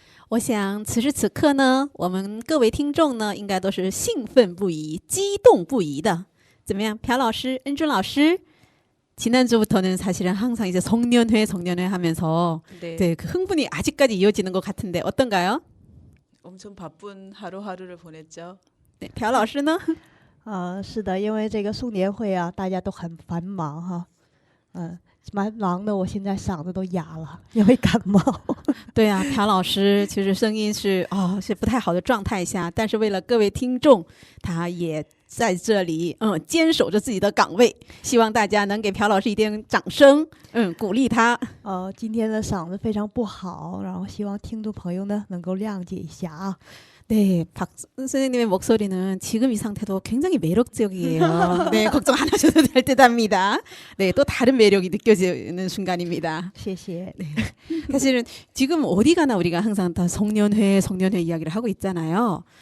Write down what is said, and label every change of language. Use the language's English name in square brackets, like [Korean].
[Chinese] 我想此时此刻呢，我们各位听众呢，应该都是兴奋不已、激动不已的。怎么样，朴老师、恩준老师？ [Korean] 지난주부터는 사실은 항상 이제 송년회 하면서 네, 그 흥분이 아직까지 이어지는 것 같은데 어떤가요? 엄청 바쁜 하루하루를 보냈죠. [Chinese] 네, 朴老师呢？是的，因为这个送年会啊，大家都很繁忙哈，蛮忙的，我现在嗓子都哑了，因为感冒。对啊，朴老师其实声音是不太好的状态下，但是为了各位听众，他也在这里坚守着自己的岗位，希望大家能给朴老师一点掌声，鼓励他。今天的嗓子非常不好，然后希望听众朋友呢能够谅解一下啊。 [Korean] 네, 박 선생님의 목소리는 지금 이 상태도 굉장히 매력적이에요. 네, 걱정 안 하셔도 될 듯합니다. 네, 또 다른 매력이 느껴지는 순간입니다. [Chinese] 谢谢。 [Korean] 네. 사실은 지금 어디 가나 우리가 항상 다 송년회 이야기를 하고 있잖아요.